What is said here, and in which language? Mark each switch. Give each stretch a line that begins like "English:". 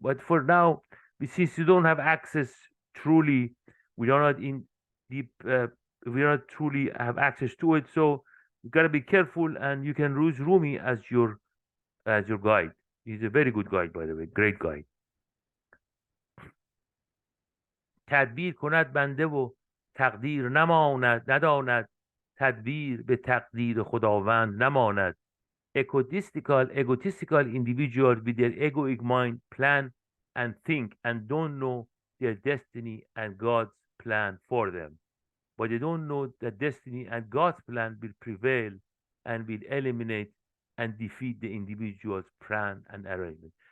English: But for now, since you don't have access truly, we are not in deep, we don't truly have access to it. So you gotta be careful, and you can use Rumi as your guide. He's a very good guide, by the way, great guide.
Persian: تدبیر کند بنده و تقدیر نداند تدبیر به تقدیر خداوند نماند.
English: Egotistical individuals with their egoic mind plan and think and don't know their destiny and God's plan for them. But they don't know that destiny and God's plan will prevail and will eliminate and defeat the individual's plan and arrangement.